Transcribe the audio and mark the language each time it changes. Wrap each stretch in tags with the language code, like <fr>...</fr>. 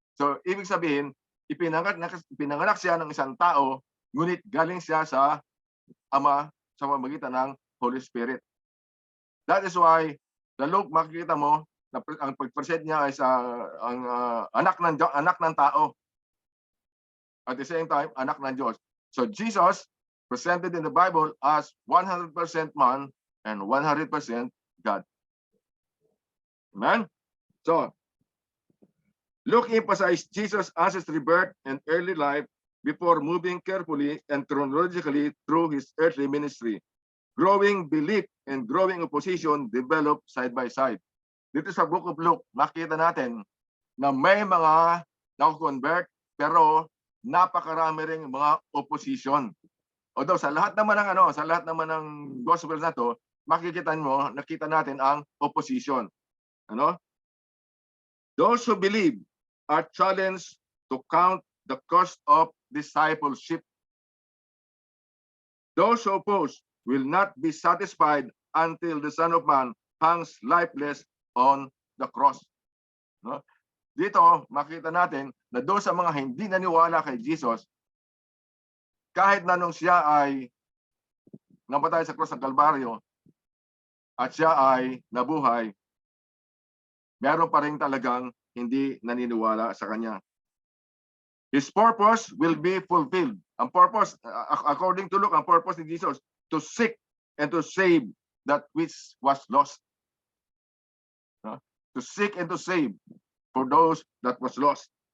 <tl>So ibig sabihin, ipinanganak siya ng isang tao, ngunit galing siya sa Ama sa pamamagitan ng Holy Spirit.</tl> <en>That is why</en> <tl>sa Luke makikita mo na ang pag-present niya ay anak ng tao.</tl> <en>At the same time,</en> <tl>anak ng Diyos.</tl> <en>So Jesus presented in the Bible as 100% man and 100% God. Amen? So, Luke emphasized Jesus as his rebirth and early life before moving carefully and chronologically through his earthly ministry. Growing belief and growing opposition develop side by side.</en> <tl>Dito sa Book of Luke, makita natin na may mga na-convert pero napakarami ring mga opposition. Although sa lahat naman ng gospel na to, nakita natin ang opposition.</tl> <en>Those who believe are challenged to count the cost of discipleship. Those who oppose will not be satisfied until the Son of Man hangs lifeless on the cross.</en> <tl>Dito, makita natin na doon sa mga hindi naniwala kay Jesus, kahit na nung siya ay namatay sa cross ng Kalbaryo at siya ay nabuhay, meron pa rin talagang hindi naniniwala sa kanya.</tl> <en>His purpose will be fulfilled. Ang purpose, according to Luke,</en> <tl>ang purpose ni Jesus,</tl> <en>to seek and to save that which was lost. To seek and to save for those that was lost.</en>